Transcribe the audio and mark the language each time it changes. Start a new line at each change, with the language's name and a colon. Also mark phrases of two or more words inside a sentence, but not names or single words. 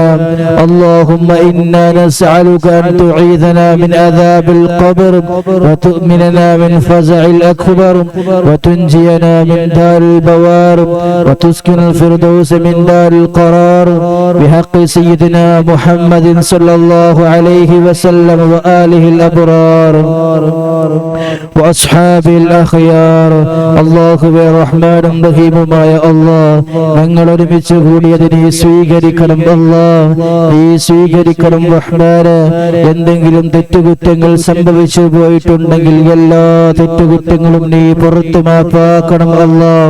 Arabic: اللهم إنا نسألك أن تعيذنا من عذاب القبر وتؤمننا من فزع الأكبر وتنجينا من دار البوار وتسكن الفردوس من دار القرار بحق سيدنا محمد صلى الله عليه وسلم وآله الأبرار وأصحابه الأخيار.
Malayalam: അല്ലാഹുവേ റഹ്മാനും റഹീമുമായ അല്ലാഹ്, ഞങ്ങൾ ഒരുമിച്ച് കൂടിയത് നീ സ്വീകരിക്കണം അല്ലാഹ്, നീ സ്വീകരിക്കണം റഹ്മാനെ. എന്തെങ്കിലും തെറ്റുകുറ്റങ്ങൾ സംഭവിച്ചു പോയിട്ടുണ്ടെങ്കിൽ എല്ലാ തെറ്റുകുറ്റങ്ങളും നീ പുറത്തു മാപ്പാക്കണം അല്ലാഹ്.